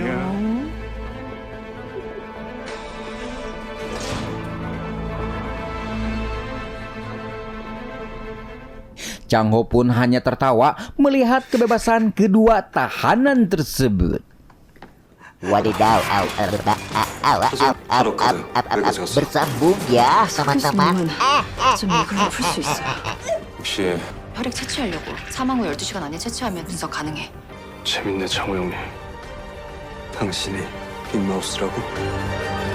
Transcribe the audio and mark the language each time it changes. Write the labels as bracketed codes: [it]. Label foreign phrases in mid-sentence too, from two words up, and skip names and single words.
[id] Chang Ho pun hanya tertawa melihat kebebasan kedua tahanan tersebut. Wadidaw, bersambung ya teman-teman. [ko] 좀 이걸로 풀 수 있어. 혹시 혈액 채취하려고 사망 후 12시간 안에 채취하면 분석 가능해. 재밌네, 장호 형님. 당신이 빅마우스라고?